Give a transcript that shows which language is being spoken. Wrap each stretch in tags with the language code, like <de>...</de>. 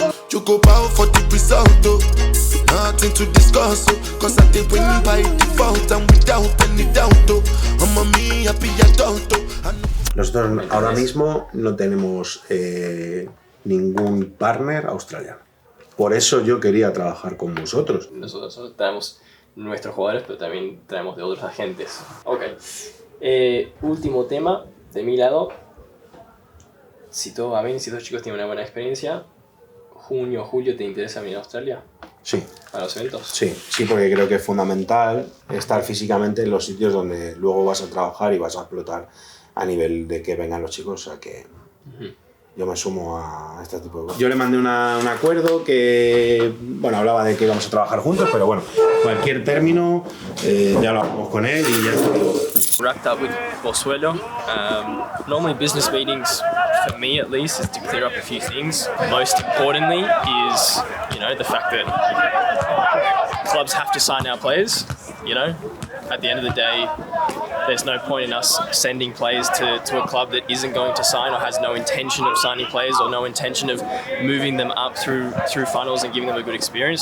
<en>You go bow for the result, nothing to discuss, cause I did win by default and without any doubt, I'm a me happy adult.</en> <es>Nosotros ahora mismo no tenemos ningún partner australiano. Por eso yo quería trabajar con vosotros. Nosotros traemos nuestros jugadores, pero también traemos de otros agentes. Ok. Último tema de mi lado. Si todo va bien, si los chicos tienen una buena experiencia, junio, julio, ¿te interesa venir a Australia? Sí. ¿A los eventos? Sí, porque creo que es fundamental estar físicamente en los sitios donde luego vas a trabajar y vas a explotar a nivel de que vengan los chicos, o sea que yo me sumo a este tipo de cosas. Yo le mandé un acuerdo que, hablaba de que íbamos a trabajar juntos, pero cualquier término ya lo hablamos con él y ya está.</es> <en>Wrapped up with Pozuelo. Normally business meetings, for me at least, is to clear up a few things. Most importantly is, the fact that clubs have to sign our players, At the end of the day, there's no point in us sending players to a club that isn't going to sign or has no intention of signing players or no intention of moving them up through funnels and giving them a good experience.</en>